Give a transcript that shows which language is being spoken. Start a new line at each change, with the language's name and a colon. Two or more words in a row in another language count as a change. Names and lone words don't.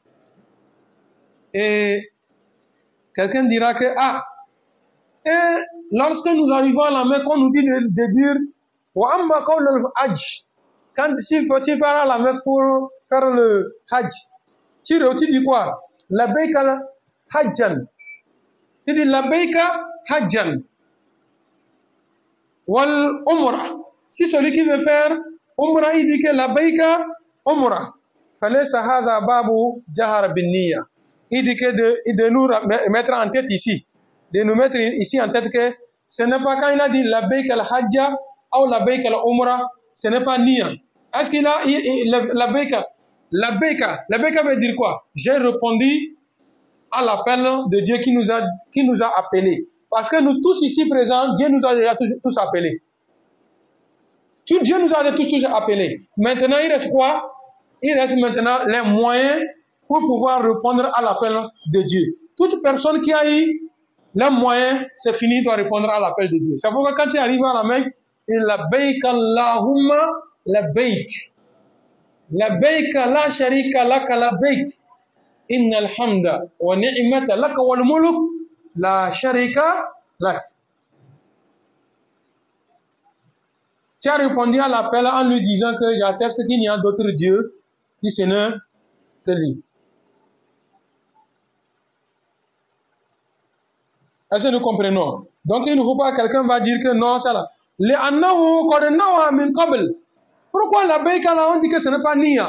French: Et quelqu'un dira que, et lorsque nous arrivons à la Mecque, on nous dit de dire, quand s'il faut faire à la Mecque pour faire le hajj, tu dis quoi?
Arabic: لبيك حجا.
French: Tu dis
Arabic: لبيك حجا. والعمرة.
French: Si celui qui veut faire umrah, il dit que
Arabic: لبيك عمرة. فليس هذا باب جهر بالنية.
French: Il dit que de nous mettre en tête ici, de nous mettre ici en tête que ce n'est pas quand il a dit
Arabic: لبيك الحج
French: ou
Arabic: لبيك العمرة,
French: ce n'est pas niyya. Est-ce qu'il a labbaika? Labbaika veut dire quoi? J'ai répondu à l'appel de Dieu qui nous a appelés. Parce que nous tous ici présents, Dieu nous a déjà tous appelés. Dieu nous a tous appelés. Maintenant, il reste quoi? Il reste maintenant les moyens pour pouvoir répondre à l'appel de Dieu. Toute personne qui a eu les moyens, c'est fini, doit répondre à l'appel de Dieu. C'est pourquoi quand tu arrives à la Mecque, il
Arabic: لبيك اللهم لبيك. لبيك لا شريك لك لبيك. إن الحمد والنعمة لك والملك لا شريك لك.
French: Tu as répondu à l'appel en lui disant que j'atteste qu'il n'y a d'autre Dieu qui ce n'est que lui. Est-ce que nous comprenons? Donc il ne faut pas quelqu'un va dire que non, ça là. Pourquoi la Baïka là on dit que ce n'est pas Nia?